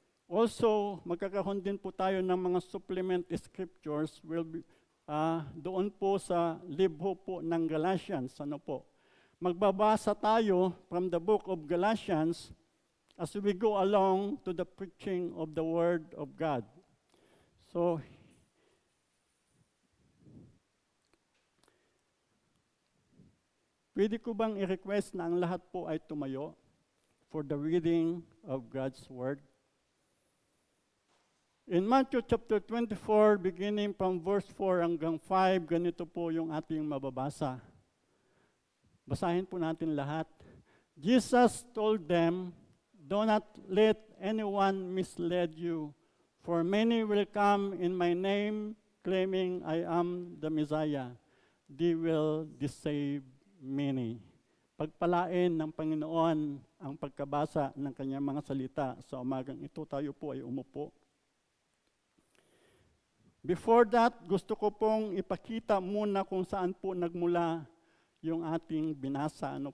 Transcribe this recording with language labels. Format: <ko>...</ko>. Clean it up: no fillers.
<tl>Also, magkakaroon din po tayo ng mga supplement scriptures doon po sa libro po ng Galatians.</tl> <en>Magbabasa tayo from the book of Galatians as we go along to the preaching of the Word of God.</en> <tl>So, pwede ko bang i-request na ang lahat po ay tumayo</tl> <en>for the reading of God's Word? In Matthew chapter 24, beginning from verse 4</en> <tl>hanggang 5, ganito po yung ating mababasa. Basahin po natin lahat.</tl> <en>Jesus told them, "Do not let anyone mislead you, for many will come in my name, claiming I am the Messiah. They will deceive many."</en> <tl>Pagpalain ng Panginoon ang pagkabasa ng kanyang mga salita sa umagang ito. Tayo po ay umupo.</tl> <en>Before that,</en> <tl>gusto ko pong ipakita muna kung saan po nagmula yung ating binasa.</tl>